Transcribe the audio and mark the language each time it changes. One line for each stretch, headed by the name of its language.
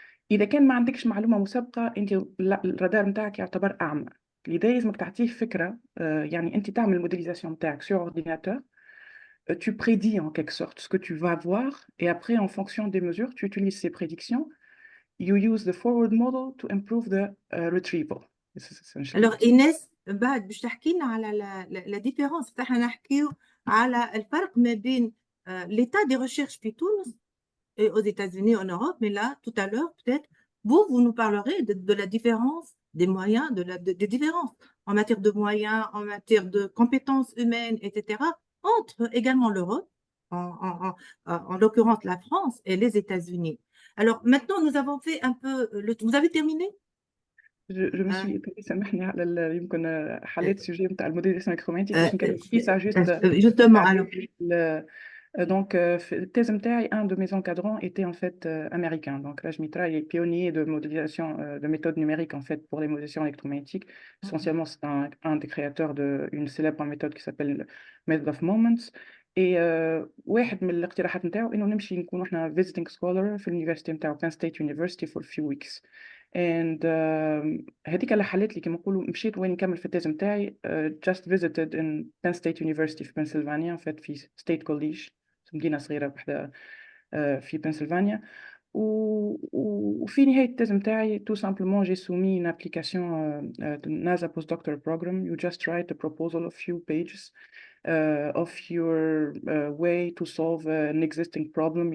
Arabic: إذا كان ما عندكش معلومة مسبقة أنت الرادار نتاعك يعتبر أعمى. لذا لازمك تعطيه فكرة، يعني أنت تعمل الموديليزاسيون نتاعك
French: sur ordinateur, tu prédis en quelque sorte ce que tu vas voir et après en fonction des mesures tu utilises ces prédictions.
English: You use the forward model to improve the retrieval.
Arabic: Alors إيناس بعد باش تحكي لنا على
French: la différence.
Arabic: فاحنا نحكيو على الفرق ما بين
French: l'état des recherches
Arabic: في تونس
French: et aux États-Unis, en Europe, mais là, tout à l'heure, peut-être, vous nous parlerez de la différence des moyens, des différences en matière de moyens, en matière de compétences humaines, etc., entre également l'Europe, en l'occurrence la France et les États-Unis. Alors maintenant, nous avons fait un peu Vous avez terminé? Je me suis étonnée,
Arabic: سامحني على يمكن حليت السوجي نتاع الموديليزاسيون électromagnétique باش نكمل فيه
French: ça juste justement alors donc le thèse نتاعي un de mes encadrants était en fait américain. Donc Raj Mitra est pionnier de modélisation de méthodes numériques en fait pour les modélisations électromagnétiques. Essentiellement c'est un des créateurs d'une célèbre méthode qui s'appelle Method of Moments.
Arabic: Et واحد من الاقتراحات نتاعو انه نمشي نكون احنا
English: visiting scholar
Arabic: في اليونيفرسيتي نتاعو
English: Penn State University for a few weeks.
Arabic: And هذيك اللي حلت لي كما نقولوا مشيت وين نكمل في التيز نتاعي.
English: Just visited in Penn State University
Arabic: في بنسلفانيا
French: en fait
Arabic: في State College، مدينة صغيرة بحدة في بنسلفانيا. وفي نهاية التيز نتاعي
French: tout simplement j'ai soumis une application de NASA postdoctoral program.
English: You just write a proposal of few pages of your way to solve an existing problem.